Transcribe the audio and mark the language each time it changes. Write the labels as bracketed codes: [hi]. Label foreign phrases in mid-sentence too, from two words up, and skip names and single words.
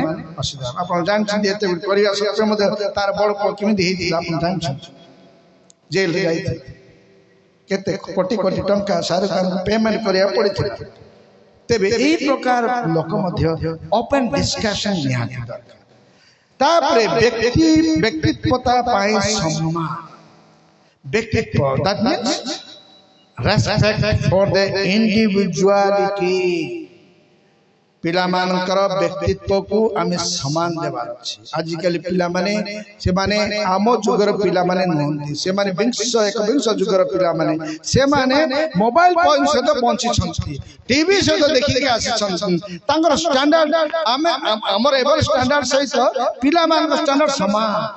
[or] ଅସୁବିଧା ଆପଣ ଜାଣିଛନ୍ତି ଏତେ କରିବା ସତ୍ତ୍ୱେ ମଧ୍ୟ ତାର ବଡ଼ ପୁଅ କେମିତି ହେଇଥିଲା ଆପଣ ଜାଣିଛନ୍ତି ଜେଲରେ ଯାଇଥିଲେ କେତେ କୋଟି କୋଟି ଟଙ୍କା ଶାହରୁଖ ଖାନଙ୍କୁ ପେମେଣ୍ଟ କରିବାକୁ ପଡିଥିଲା ତେବେ ଏହି ପ୍ରକାର ଲୋକ ମଧ୍ୟ [en] open discussion [or] ନିହାତି ଦରକାର ତାପରେ ବ୍ୟକ୍ତିତ୍ୱତା ପାଇଁ ସମ୍ମାନ ବ୍ୟକ୍ତିତ୍ୱ [en] that means respect for the individuality [or] ପିଲାମାନଙ୍କର ବ୍ୟକ୍ତିତ୍ୱକୁ ଆମେ ସମ୍ମାନ ଦେବାର ଅଛି ଆଜିକାଲି ପିଲାମାନେ ସେମାନେ ଆମ ଯୁଗର ପିଲାମାନେ ନୁହନ୍ତି ସେମାନେ ଏକବିଂଶ ଯୁଗର ପିଲାମାନେ ସେମାନେ [en] mobile phone [or] ସହିତ ବଞ୍ଚିଛନ୍ତି ଟିଭି ସହିତ ଦେଖିକି ଆସିଛନ୍ତି ତାଙ୍କର ଷ୍ଟାଣ୍ଡାର୍ଡ ଆମର ଏଭଳି ଷ୍ଟାଣ୍ଡାର୍ଡ ସହିତ ପିଲାମାନଙ୍କ ଷ୍ଟାଣ୍ଡାର୍ଡ ସମାନ